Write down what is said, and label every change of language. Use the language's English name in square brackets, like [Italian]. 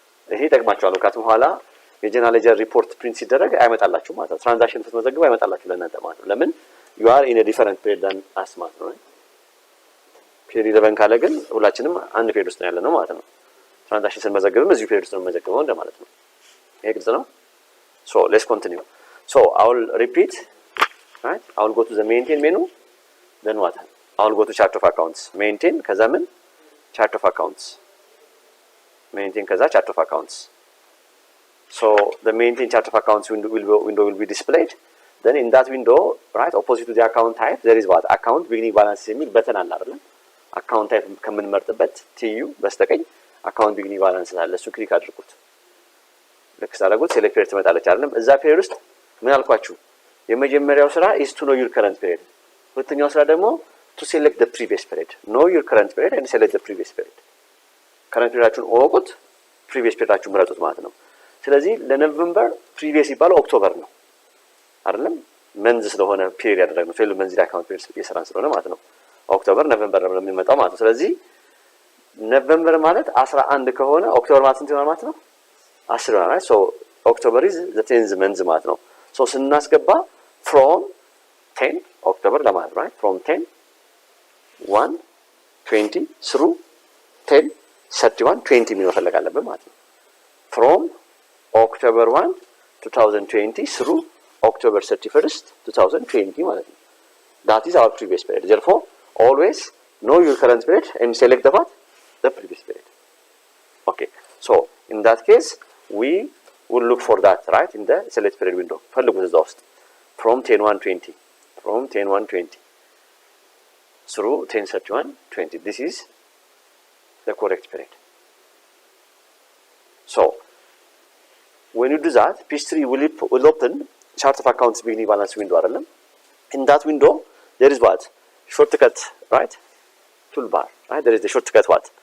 [Amharic] ይሄ ይጠቅማችኋል። ከአሁን በኋላ የጀነራል ሌጀር ሪፖርት ፕሪንት ሲደረግ አይመጣላችሁ ማለት ነው። ትራንዛክሽን ስትመዘግቡ አይመጣላችሁ ለእናንተ ማለት ነው። ለምን? [English] you are in a different period than us [Amharic] ማለት ነው። period 11 ካለ ግን ሁላችንም አንድ ፔሪድ ውስጥ ነው ያለነው ማለት ነው። ትራንዛክሽን ስንመዘግብም እዚሁ ፔሪድ ውስጥ ነው የምንመዘግበው እንደማለት ነው። ይሄ ግልጽ ነው። [English] so let's continue. So I will repeat right? I will go to the maintain menu, then what? I will go to chart of accounts. Maintain [Amharic] ከዛ ምን [English] chart of accounts. Maintain ከዛ chart of accounts. So the maintain chart of accounts window will be displayed. Then in that window, right, opposite to the account type, there is what? [Amharic] Account beginning balance የሚል በተን አለ አይደል? account type ከምንመርጥበት TU በስተቀኝ account beginning balance አለ። እሱ ክሊክ አድርጉት። ልክ ሳደርጉት select period ትመጣለች አይደል? እዛ period ውስጥ ምን አልኳችሁ? የመጀመሪያው ስራ [English] is to know your current period. [Amharic] ሁለተኛው ስራ ደግሞ [English] to select the previous period. Know your current period and select the previous period. [Amharic] current periodአችሁን እወቁት፣ previous periodአችሁን ምረጡት ማለት ነው። ስለዚህ ለኖቬምበር previous ይባለው ኦክቶበር ነው አይደለም? መንዝ ስለሆነ ፔሪድ ያደረግነው ፌል መንዝ አካውንት ፔሪድ እየሰራን ስለሆነ ማለት ነው። ኦክቶበር ኖቬምበር ነው የሚመጣው ማለት ነው። ስለዚህ ኖቬምበር ማለት 11 ከሆነ ኦክቶበር ማለት ስንት ይሆናል ማለት ነው? 10 ይሆናል። [English] ሶ ኦክቶበር is the 10th month ማለት ነው። ሶ ስናስገባ from 10 ኦክቶበር ለማለት right from 10 1 20 through 10 31 20 [Amharic] ምን መፈለግ አለብን ማለት ነው። [English] from October 1 2020 through October 31st 2020 ማለት ነው። that is our previous period. Therefore always know your current period and select the what? The previous period. Okay, so in that case we will look for that right in the select period window. [Amharic] ፈልጉት እዛ ውስጥ from 10/1/20 [English] from 10/1/20 through 10/31/20. This is the correct period. So when you do that, page 3 will open chart of accounts beginning balance window [Amharic] አይደለም? [English] In that window there is what? Shortcut, right? Toolbar, right? There is the shortcut what?